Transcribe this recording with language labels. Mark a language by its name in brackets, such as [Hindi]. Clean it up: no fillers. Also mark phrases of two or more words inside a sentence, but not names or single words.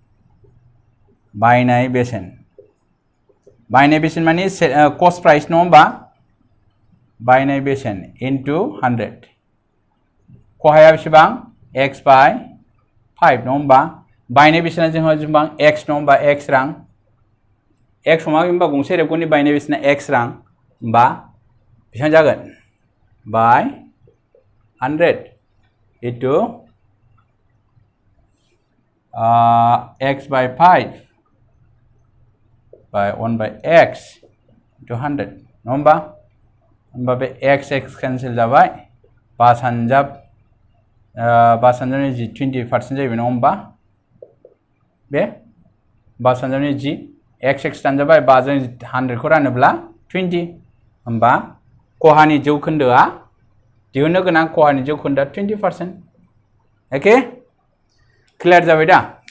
[Bodo] माने [English] cost price [Bodo] नङा होमबा बायनाय बेसेन इनटु 100 खहाया बेसेबां [English] x by 5 [Bodo] नङा होमबा बायनाय बेसेना जोंहा जेसेबां x नङा होमबा x रां x समा होमबा गंसे रेबगननि बायनाय बेसेना x रां होमबा बेसेबां जागोन [English] by 100 into x by 5 by 1 by x into 100 [Bodo] नङा होमबा बे x कैंसिल जाबाय 5 हानजाब 20% जाहैबाय नङा होमबा बे 5 x दानजाबाय 5 जों 100 खौ रानोब्ला 20 होमबा खहानि जौखोन्दोआ दिहुननो गोनां खहानि जौखोन्दोआ 20% [English] okay clear [Bodo] जाबाय दा